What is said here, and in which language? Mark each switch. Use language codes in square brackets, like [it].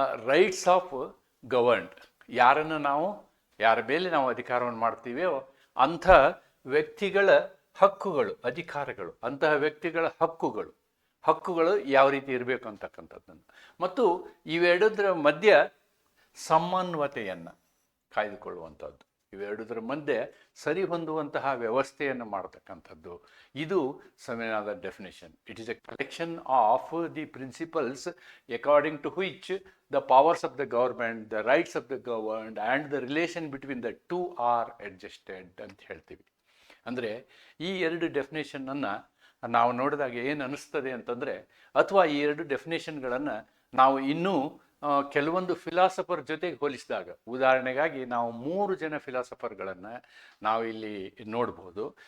[kn] Rights of governed, ಯಾರ ಮೇಲೆ ನಾವು ಅಧಿಕಾರವನ್ನು ಮಾಡ್ತೀವೋ ಅಂಥ ವ್ಯಕ್ತಿಗಳ ಹಕ್ಕುಗಳು, ಅಧಿಕಾರಗಳು, ಅಂತಹ ವ್ಯಕ್ತಿಗಳ ಹಕ್ಕುಗಳು ಯಾವ ರೀತಿ ಇರಬೇಕು ಅಂತಕ್ಕಂಥದ್ದನ್ನು, ಮತ್ತು ಇವೆರಡರ ಮಧ್ಯೆ ಸಮನ್ವತೆಯನ್ನು ಕಾಯ್ದುಕೊಳ್ಳುವಂಥದ್ದು, ಇವೆರಡರ ಮಧ್ಯೆ ಸರಿ ಹೊಂದುವಂತಹ ವ್ಯವಸ್ಥೆಯನ್ನು ಮಾಡತಕ್ಕಂಥದ್ದು. ಇದು ಸಂವಿಧಾನದ definition. [en] it is a collection of the principles according to which the powers of the government, the rights of the governed and the relation between the two are adjusted [kn] ಅಂತ ಹೇಳ್ತೀವಿ. ಅಂದರೆ ಈ ಎರಡು ಡೆಫಿನೇಷನನ್ನು ನಾವು ನೋಡಿದಾಗ ಏನು ಅನ್ನಿಸ್ತದೆ ಅಂತಂದರೆ, ಅಥವಾ ಈ ಎರಡು ಡೆಫಿನೇಷನ್ಗಳನ್ನು ನಾವು ಇನ್ನೂ ಕೆಲವೊಂದು ಫಿಲಾಸಫರ್ ಜೊತೆಗೆ ಹೋಲಿಸಿದಾಗ, ಉದಾಹರಣೆಗಾಗಿ ನಾವು 3 ಜನ ಫಿಲಾಸಫರ್ಗಳನ್ನು ನಾವು ಇಲ್ಲಿ ನೋಡ್ಬೋದು.